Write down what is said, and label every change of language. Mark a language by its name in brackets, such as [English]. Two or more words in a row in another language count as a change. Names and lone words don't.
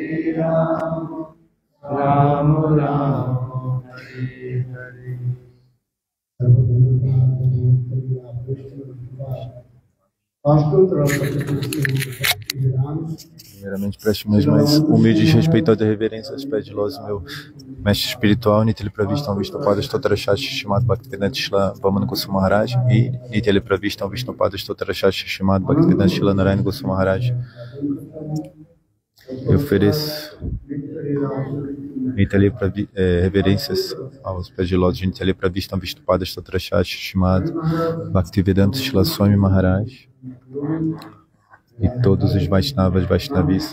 [Sanskrit] Rama Rama, Hare Hare. [Portuguese] Primeiramente, presto meus mais humildes e respeitosas reverências aos pés de Lós, meu mestre espiritual, Nitya Pravistam Vishnupada Stotrashastra Shrimad Bhaktivedanta Shila Vamana Goswami Maharaj e Nitya Pravistam Vishnupada Stotrashastra Shrimad Bhaktivedanta Shila Narayana Goswami Maharaj. Eu ofereço reverências aos pés de Lós de Nitya Pravistam Vishnupada Stotrashastra Shrimad Bhaktivedanta Shila Swami Maharaj e todos os Vaishnavis.